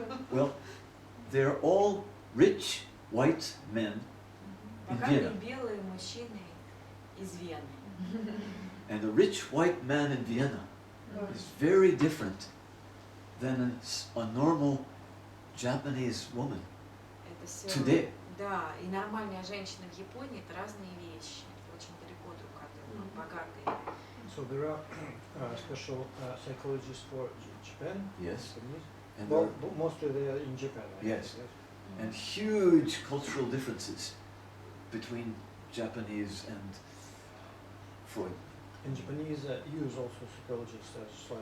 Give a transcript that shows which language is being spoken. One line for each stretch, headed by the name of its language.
English: Well, they're all rich white men in Vienna.
Russian: Богатые белые мужчины из Вены.
English: And a rich white man in Vienna is very different than a normal Japanese woman today.
Russian: Да, и нормальная женщина в Японии – это разные вещи, очень далеко друг от друга, богатые.
English: So there are special psychologists for Japan. Yes. And Well, mostly they are in Japan. Yes. And huge cultural differences between Japanese and Freud. In Japanese, use also psychologists as well,